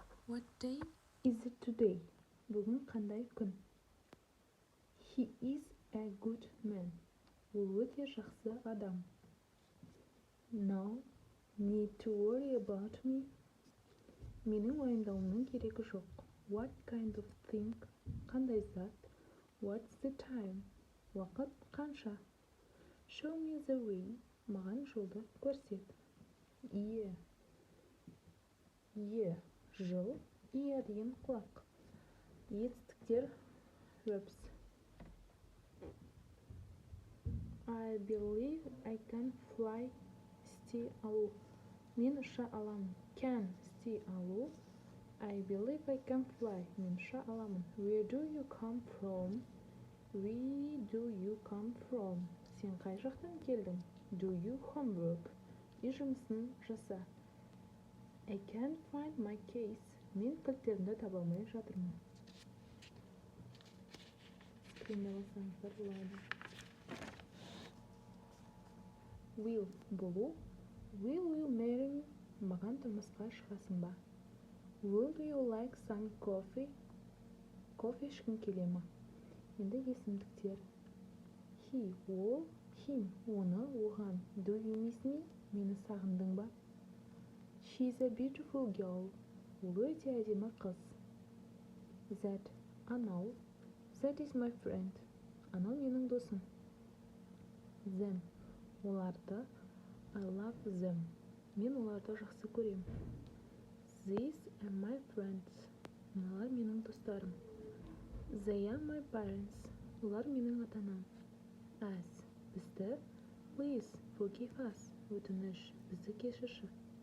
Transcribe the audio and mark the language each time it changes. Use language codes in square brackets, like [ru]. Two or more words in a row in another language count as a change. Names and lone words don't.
[en] What day is it today? [kk] Бүгін қандай күн? [en] He is a good man. [kk] Ол өте жақсы адам. [en] No need to worry about me. [kk] Менің уайымдауымның керегі жоқ. [en] What kind of thing? [kk] Қандай зат? [en] What's the time? [kk] Уақыт қанша? [en] Show me the way. [kk] Маған жолды көрсет. Ear. Жыл. Ear деген құлақ. Етістіктер. [en] Verbs. I believe I can fly. [kk] Стей алу. Мен ұша аламын. Can. Стей алу. [en] I believe I can fly. [kk] Мен ұша аламын. [en] Where do you come from? [kk] Сен қай жақтан келдің? [en] Do you homework? [kk] Үй жұмысын жаса. [en] I can't find my case. [kk] Мен кілттерімді таба алмай жатырмын. Скринде бассаңыздар болады. Will болу. [en] Will you marry me? [kk] Маған тұрмысқа шығасың ба? [en] Would you like some coffee? [kk] Кофе ішкің келе ме? Енді есімдіктер. He, ол, him, оны, оған. [en] Do you miss me? [kk] Мені сағындың ба? [en] She's a beautiful girl. [kk] Ол өте әдемі қыз. [en] That, анау. That is my friend. [kk] Анау менің досым. [en] Them, оларды. I love them. [kk] Мен оларды жақсы көрем. [en] These are my friends. [kk] Мыналар менің достарым. [en] They are my parents. [kk] Олар менің ата-анам. [en] Us, бізді. Please forgive us. [kk] Өтініш, бізді кешірші.